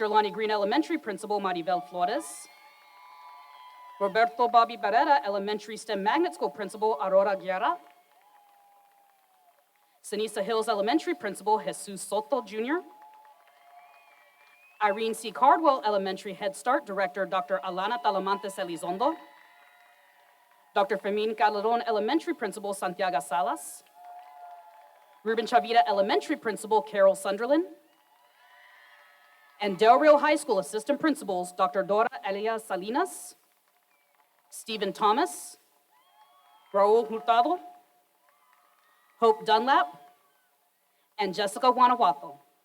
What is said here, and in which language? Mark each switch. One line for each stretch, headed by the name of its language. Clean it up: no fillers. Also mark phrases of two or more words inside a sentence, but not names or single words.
English: Lonnie Green Elementary Principal, Maribel Flores. Roberto Bobby Barrera Elementary STEM Magnet School Principal, Aurora Guerra. Ceniza Hills Elementary Principal, Jesus Soto Jr. Irene C. Cardwell Elementary Head Start Director, Dr. Alana Talamantes Elizondo. Dr. Fermin Calderon Elementary Principal, Santiago Salas. Ruben Chavita Elementary Principal, Carol Sunderland. And Del Rio High School Assistant Principals, Dr. Dora Elia Salinas, Stephen Thomas, Raul Hurtado, Hope Dunlap, and Jessica Guanajuato.